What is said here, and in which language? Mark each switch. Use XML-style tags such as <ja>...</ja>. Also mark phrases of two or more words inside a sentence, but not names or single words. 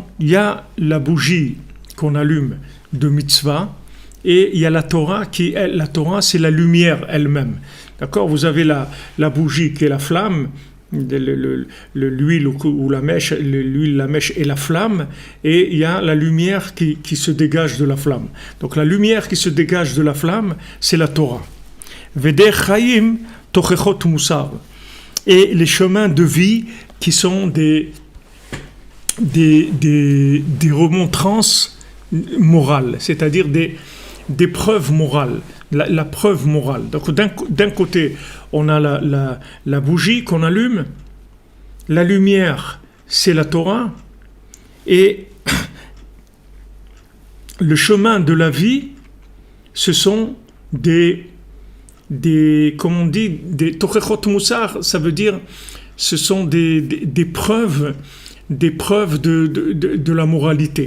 <fr>Il y a la bougie qu'on allume de mitzvah et il y a la Torah la Torah, c'est la lumière elle-même. D'accord? Vous avez la bougie qui est la flamme, l'huile ou la mèche, l'huile, la mèche et la flamme, et il y a la lumière qui se dégage de la flamme. Donc la lumière qui se dégage de la flamme, c'est la Torah.</fr> <he>ודרך חיים תוכחות מוסר.</he> <fr>Et les chemins de vie qui sont des des remontrances morales, c'est-à-dire des preuves morales, la preuve morale. Donc d'un côté, on a la bougie qu'on allume, la lumière, c'est la Torah, et le chemin de la vie, ce sont comme on dit, des</fr> <he>תוכחות מוסר,</he> <fr>ça veut dire, ce sont des preuves de la moralité.</fr>